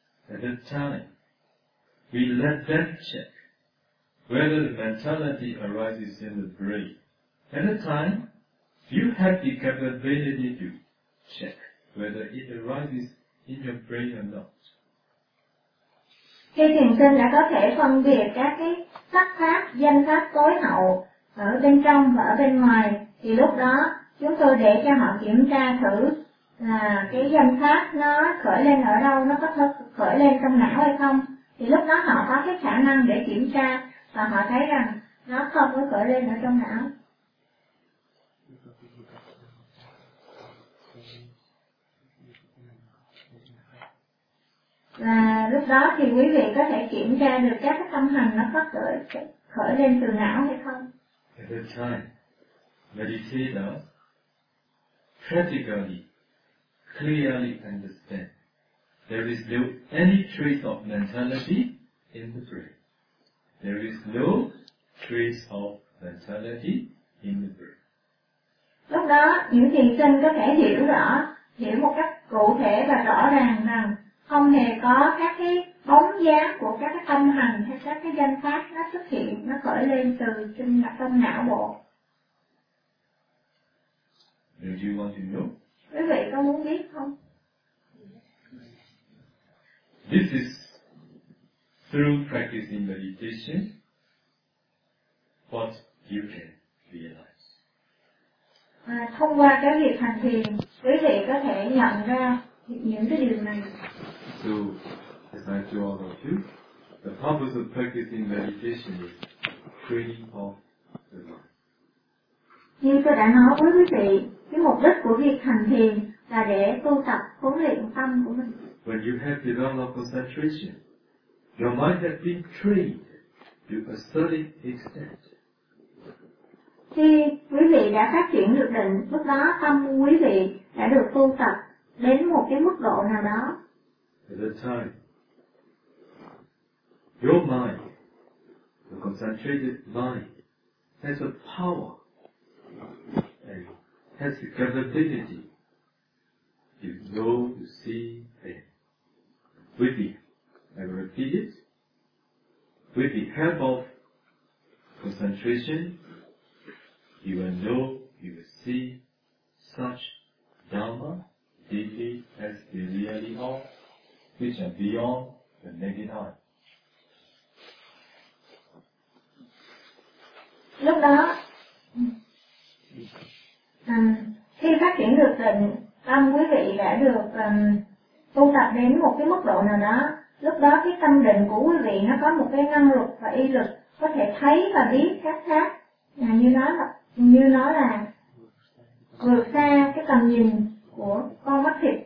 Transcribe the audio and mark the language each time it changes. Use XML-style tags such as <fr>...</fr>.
<en>At that time, we let them check whether the mentality arises in the brain. At that time, you have the capability to check whether it arises in your brain or not.</en> <vi>Khi thiền sinh đã có thể phân biệt các cái sắc pháp, danh pháp tối hậu ở bên trong và ở bên ngoài, thì lúc đó chúng tôi để cho họ kiểm tra thử là cái danh pháp nó khởi lên ở đâu, nó có khởi lên trong não hay không. Thì lúc đó họ có cái khả năng để kiểm tra và họ thấy rằng nó không có khởi lên ở trong não. Và lúc đó thì quý vị có thể kiểm tra được các cái tâm hành nó có khởi lên từ não hay không.</vi> <en>At that time, meditators practically, clearly understand there is no any trace of mentality in the brain. There is no trace of mentality in the brain.</en> <vi>Lúc đó, những thiền sinh có thể hiểu một cách cụ thể và rõ ràng rằng không hề có các cái bóng dáng của các cái tâm hành hay các cái danh pháp nó xuất hiện, nó khởi lên từ trên mặt tâm não bộ.</vi> <en>Do you want to know?</en> <vi>Quý vị có muốn biết không?</vi> <en>This is through practicing meditation what you can realize.</en> <vi>Thông qua cái việc hành thiền, quý vị có thể nhận ra những cái điều này.</vi> <en>So, as I do all of you, the purpose of practicing meditation is training of the mind.</en> <vi>Như tôi đã nói với quý vị, cái mục đích của việc hành thiền là để tu tập huấn luyện tâm của mình.</vi> <en>When you have developed concentration, your mind has been trained to a certain extent.</en> <vi>Khi quý vị đã phát triển được định, lúc đó tâm quý vị đã được tu tập đến một cái mức độ nào đó.</vi> <en>At that time, your mind, the concentrated mind, has a power and has the capability to know, to see things. With the, I will repeat it, with the help of concentration, you will know, you will see such Dharma deeply as they really are, which are beyond the naked eye.</en> <vi>Lúc đó, khi phát triển được định, tâm quý vị đã được tu tập đến một cái mức độ nào đó. Lúc đó cái tâm định của quý vị nó có một cái năng lực và y lực có thể thấy và biết các khác, như nó là vượt xa cái tầm nhìn của con mắt</vi>